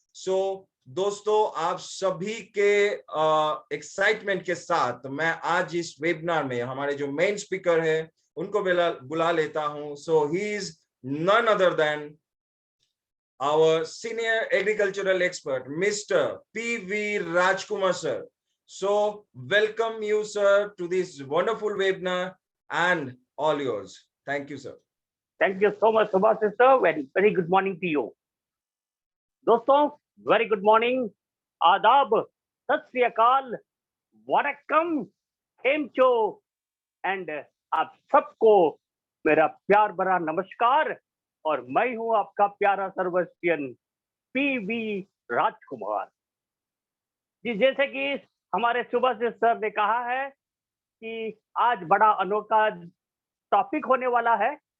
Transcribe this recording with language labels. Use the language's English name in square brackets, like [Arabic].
[Hindi] सो दोस्तों, आप सभी के एक्साइटमेंट के साथ मैं आज इस वेबिनार में हमारे जो मेन स्पीकर है उनको बुला लेता हूं। [English] So he is none other than our senior agricultural expert, Mr. P.V. Rajkumar, sir. So, welcome you, sir, to this wonderful webinar, and all yours. Thank you, sir. Thank you so much, Subhash sir. Very good morning to you. दोस्तों, very good morning. [Hindi] आदाब, सत श्री अकाल, वणक्कम, हेमचो, and आप सबको मेरा प्यार भरा नमस्कार। और मैं हूं आपका प्यारा सर्वस्टियन P.V. राजकुमार जी। जैसे कि हमारे सुभाष सर ने कहा है कि आज बड़ा अनोखा टॉपिक होने वाला है,